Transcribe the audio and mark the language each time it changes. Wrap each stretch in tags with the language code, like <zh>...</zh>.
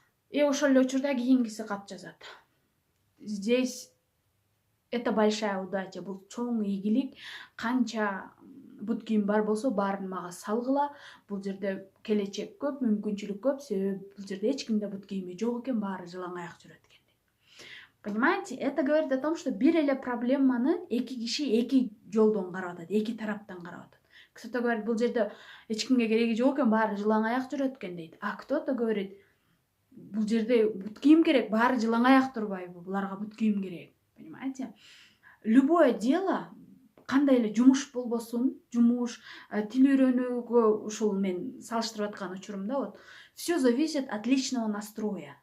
<ky>И ошол эле учурда кийинкиси кат жазат:</ky> <ru>«Здесь это большая удача,</ru> <ky>бул чоң ийгилик, канча бут кийим бар болсо баарын мага салгыла, бул жерде келечек көп, мүмкүнчүлүк көп, себеби бул жерде эч кимде бут кийими жок экен, баары жылаң аяк жүрөт экен».</ky> <ru>Понимаете, это говорит о том, что</ru> <ky>бир эле проблеманы 2 киши 2 жолдон карап атат, 2 тараптан карап атат.</ky> <ru>Кто-то говорит,</ru> <ky>бул жерде эч кимге кереги жок экен, баары жылаң аяк жүрөт экен дейт.</ky> <ru>А кто-то говорит,</ru> <ky>бул жерде бут кийим керек, баары жылаң аяк турбайбы, буларга бут кийим керек. Понимаете? Любое дело, кандай эле жумуш болбосун, жумуш, тил үйрөнүүгө ушул мен салыштырып аткан учурумда,</ky> <ru>вот, все зависит от личного настроя.</ru>